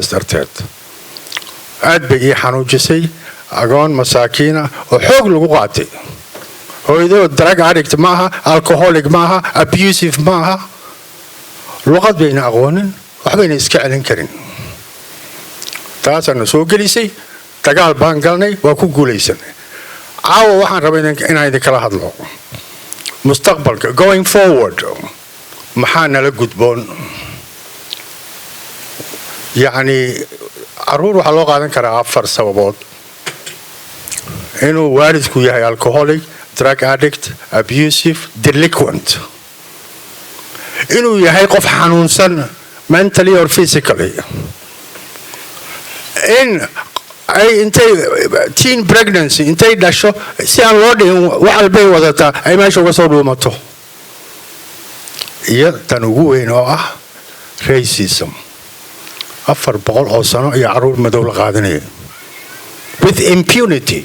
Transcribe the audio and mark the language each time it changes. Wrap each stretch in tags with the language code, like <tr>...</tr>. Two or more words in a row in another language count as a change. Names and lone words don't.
<so>darteed aad bay ii xanuujisay agoon masaakiina oo xoog lagu qaatay hooyadoo</so> <en>drug addict</en> <so>maaha alcoholic maaha abusive maaha luqad bayna aqoonin waxbayna iska celin karin taasana soo gelisay dagaal baan galnay waa ku guulaysanay caawa waxaan rabaa inaan idin kala hadlo mustaqbalka</so> <en>going forward</en> <so>maxaa nala gudboon yacni caruur waxaa loo qaadan karaa 4 sababood inuu waalidku yahay</so> <en>alcoholic, drug addict, abusive, delinquent,</en> <so>inuu yahay qof xanuunsan</so> <en>mentally or physically,</en> <so>in ay intay</so> <en>teen pregnancy</en> <so>intay dhasho si aan loo dhihin wax albay wadataa ay meesha uga soo dhuumato, iyo tan ugu weyn oo ah racism. 400 oo sano iyo caruur madow la qaadanaya</so> <en>with impunity.</en>